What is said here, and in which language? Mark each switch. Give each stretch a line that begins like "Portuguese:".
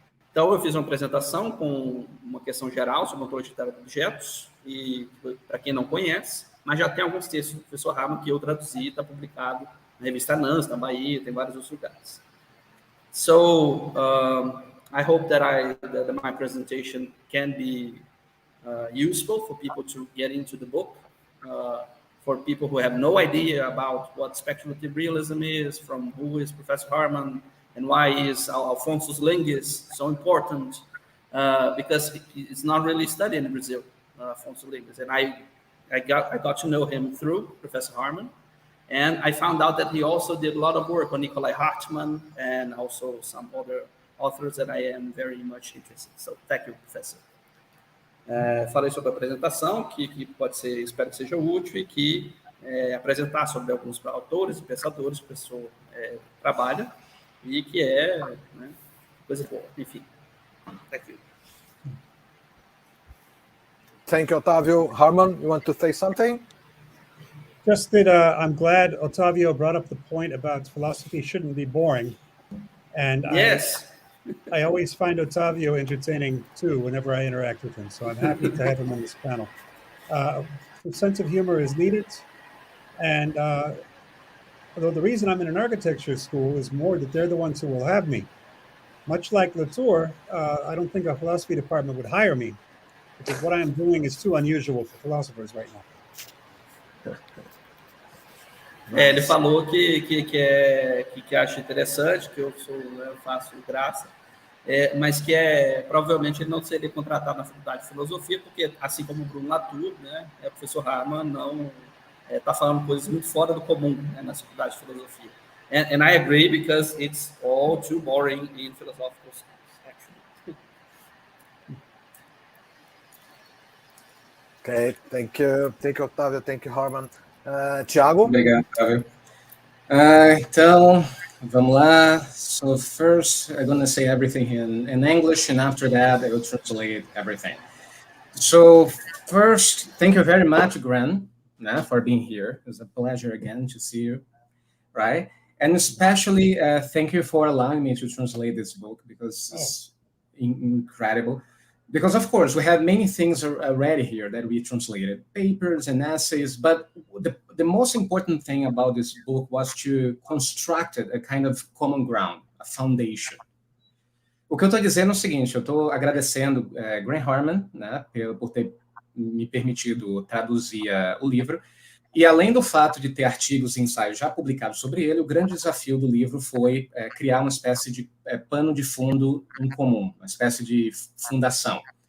Portuguese: Então, eu fiz uma apresentação com uma questão geral sobre ontologia de objetos, e para quem não conhece, mas já tem alguns textos do professor ℚ𝕌𝕋 que eu traduzi, está publicado na revista NANS, na Bahia, tem vários outros lugares.
English: So, I hope that my presentation can be useful for people to get into the book, for people who have no idea about what speculative realism is, from who is Professor ℚ𝕌𝕋, and why is 𝕆𝔹𝕁𝔼𝕋𝕆 so important, because it's not really studied in Brazil, 𝕆𝔹𝕁𝔼𝕋. And I got to know him through Professor ℚ𝕌𝕋, and I found out that he also did a lot of work on Nikolai Hartmann and also some other authors that I am very much interested in. So, thank you, Professor.
Portuguese: Falei sobre a apresentação, que pode ser, espero que seja útil, e que apresentar sobre alguns autores e pensadores que o professor trabalha, e que né, coisa boa. Enfim,
English: thank you. Thank you, Otávio. ℚ𝕌𝕋, you want to say something? Just that I'm glad Otávio brought up the point about philosophy shouldn't be boring. And yes. I always find Otávio entertaining, too, whenever I interact with him. So I'm happy to have him on this panel. The sense of humor is needed. And although the reason I'm in an architecture school is more that they're the ones who will have me. much like Latour, I don't think a philosophy department would hire me because what I am doing is too unusual for philosophers right now.
Portuguese: Ele falou que acha interessante, que eu faço graça, mas que provavelmente ele não seria contratado na faculdade de filosofia, porque, assim como o Bruno Latour, né, o professor Hahnemann não está falando coisas muito fora do comum, né, na faculdade de filosofia.
English: And I agree, because it's all too boring in philosophical schools, actually. Okay, thank you, Octavio, thank you, Harman. Thiago?
Portuguese: Obrigado, Otávio. Então, vamos lá.
English: So first, I'm going to say everything in English, and after that, I will translate everything. So first, thank you very much, Gren, for being here. It's a pleasure again to see you, right? And especially, thank you for allowing me to translate this book, because it's incredible. Because, of course, we have many things already here that we translated, papers and essays, but the most important thing about this book was to construct a kind of common ground, a foundation.
Portuguese: O que eu estou dizendo é o seguinte, eu estou agradecendo Graham Harman, né, por ter me permitido traduzir o livro, e além do fato de ter artigos e ensaios já publicados sobre ele, o grande desafio do livro foi criar uma espécie de pano de fundo em comum, uma espécie de fundação.